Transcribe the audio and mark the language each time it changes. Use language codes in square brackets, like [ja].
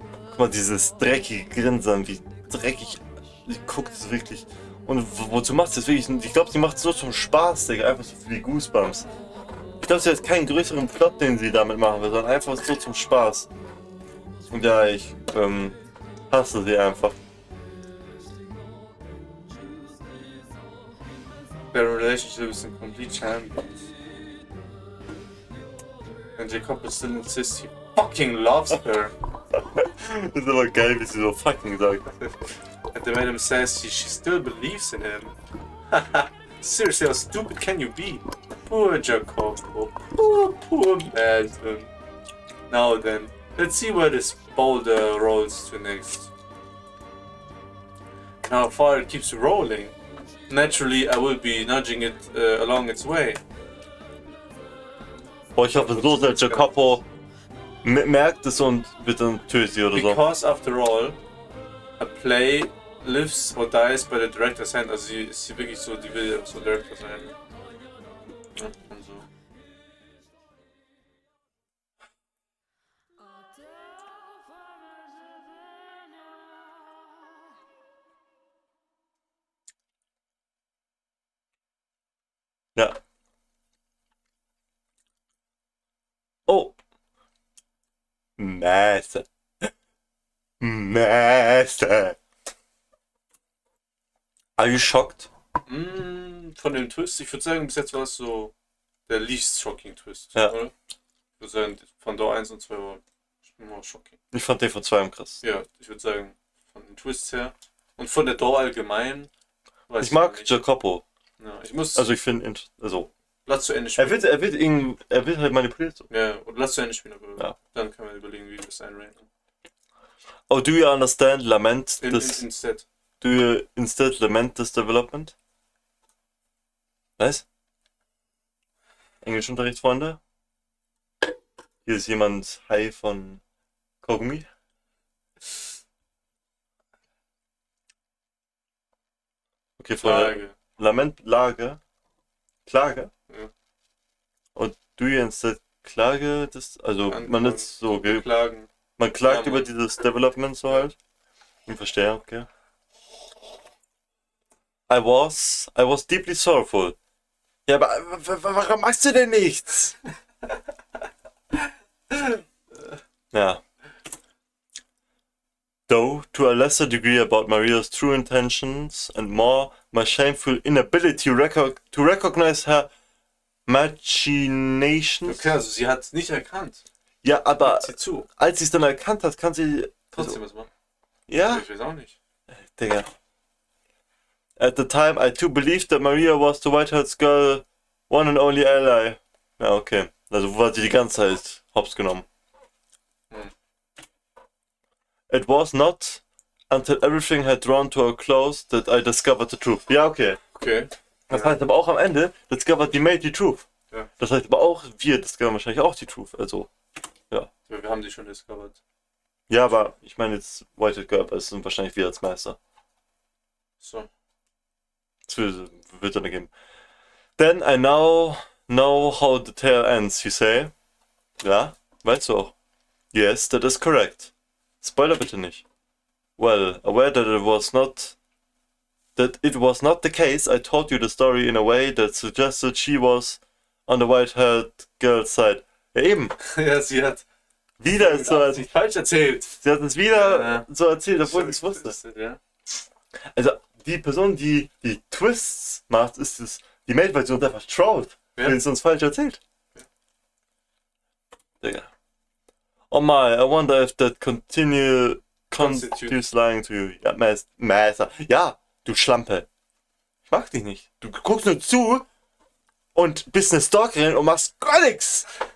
[de] Guck mal, dieses dreckige Grinsen, wie dreckig sie guckt, es wirklich. Und wozu macht sie das wirklich? Ich glaube, sie macht es so zum Spaß, Digga, einfach so für die Goosebumps. Ich glaube, sie hat keinen größeren Plot, den sie damit machen will, sondern einfach so zum Spaß. Und ja, ich hasse sie einfach. [en] Their relationship is in complete shambles. And Jacob still insists he fucking loves her. [de] Das ist aber geil, wie sie so fucking sagt. [en] And the madam says she still believes in him. Seriously, how stupid can you be? Poor Jacob. Poor man. Now then, let's see where this boulder rolls to next. And how far it keeps rolling. Naturally, I will be nudging it along its way. [de] Boah, ich hoffe so, dass Jacopo merkt es und wird dann tötet sie oder so. [en] Because after all, a play lives or dies by the director's hand. [de] Also sie ist wirklich so, die will so Director sein. Ja, und so. Ja. [en] Oh. Master. Master. Are you shocked? [de] Von dem Twist, ich würde sagen, bis jetzt war es so der [en] least shocking [de] Twist. Ja. Oder? Ich würde sagen, von Door 1 und 2 war immer shocking. Ich fand den von 2 am krass. Ja, ich würde sagen, von den Twists her. Und von der Door allgemein. Ich mag Jacopo. Ja, ich muss. Also ich finde, also. Lass zu Ende spielen. Er wird halt manipuliert. So. Ja, und lass zu Ende spielen, aber ja. Dann kann man überlegen, wie wir das einranken. [en] Oh, do you understand lament instead? Do you instead lament this development? [de] Was? Englischunterricht, Freunde? Hier ist jemand high von Kogumi. Okay, Freunde. Lament, Klage? Ja. Und [en] do you instead [de] Klage? Das, also man ist so klagen. Man klagt über dieses Development so halt. Ich verstehe, okay. [en] I was deeply sorrowful. [de] Ja, aber warum machst du denn nichts? Ja. [en] Though, to a lesser degree about Maria's true intentions and more, my shameful inability to recognize her machinations. [de] Okay, also sie hat es nicht erkannt. Ja, aber sie als sie es dann erkannt hat, kann sie... Trotzdem was machen. Ja? Ich weiß auch nicht. Digga. [en] At the time, I too believed that Maria was the white-haired girl, one and only ally. [de] Ja, okay. Also wo hat sie die ganze Zeit hops genommen? [en] It was not until everything had drawn to a close that I discovered the truth. [de] Ja, okay. Okay. Das heißt aber auch am Ende, [en] discovered we made the truth. [de] Ja. Das heißt aber auch, wir discovern wahrscheinlich auch die Truth. Also, ja. Wir haben die schon discovered. Ja, aber ich meine jetzt [en] white-haired girl, [de] es sind wahrscheinlich wir als Meister. So. Das wird dann ergeben. [en] Then I now know how the tale ends, you say? [de] Ja, weißt du auch. [en] Yes, that is correct. [de] Spoiler bitte nicht. [en] Well, aware that it was not the case, I told you the story in a way that suggested she was on the white-haired girl's side. [de] Ja eben. Ja, sie hat wieder so sich falsch erzählt. Sie hat es wieder so erzählt, obwohl sie es wusste. Ja. Also die Person, die die Twists macht, ist es die Maid-Version einfach traut, wenn es uns falsch erzählt. Ja. Digga. [en] Oh my, I wonder if that constitutes lying to you. [de] Ja, Meister. Ja, du Schlampe. Ich mag dich nicht. Du guckst nur zu und bist eine Stalkerin und machst gar nichts.